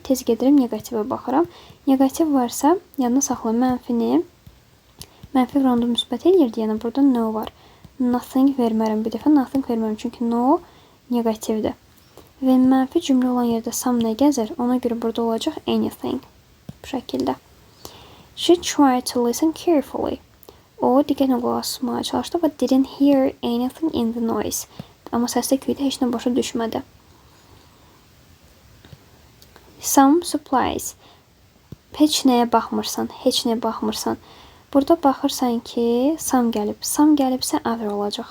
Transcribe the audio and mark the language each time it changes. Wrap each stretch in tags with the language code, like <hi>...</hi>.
<az>Tez gedirəm, negativə baxıram. Negativ varsa, yanına saxla mənfini. Mənfi random müsbət eləyirdi, yəni burada no var. Nothing vermərəm bir dəfə, nothing vermərəm, çünki no negativdir. Və mənfi cümlə olan yerdə some nə gəzir, ona görə burada olacaq anything. Bu şəkildə.</az> <en>She tried to listen carefully.</en> <az>O, diqqətlə qulaq asmağa çalışdı və</az> <en>didn't hear anything in the noise.</en> <az>Amma səsdə küydə heç nə başa düşmədi.</az> <en>Some supplies.</en> <az>Heç nəyə baxmırsan, heç nəyə baxmırsan. Burada baxırsan ki, some gəlib. Some gəlibsə other olacaq.</az>